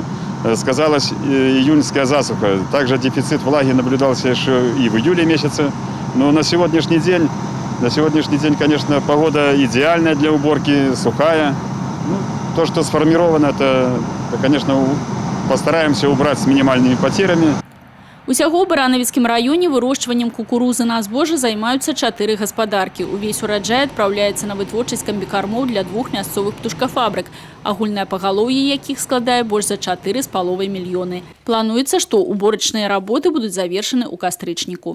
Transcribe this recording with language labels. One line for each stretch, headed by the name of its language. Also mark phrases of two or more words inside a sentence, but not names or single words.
Russian: Сказалась июньская засуха. Также дефицит влаги наблюдался еще и в июле месяце. Но на сегодняшний день, конечно, погода идеальная для уборки, сухая. Ну, то, что сформировано, это, конечно, постараемся убрать с минимальными потерями.
Belarusian: Усяго ў Баранавіцкім раёне вырошчваннем кукурузы на збожжа займаюцца 4 гаспадаркі. Увесь ураджай адпраўляецца на вытворчасць камбікармоў для 2 мясцовых птушкафабрык, агульнае пагалоўе якіх складае больш за 4,5 мільёны. Плануецца, што уборачныя работы будуць завершаны ў кастрычніку.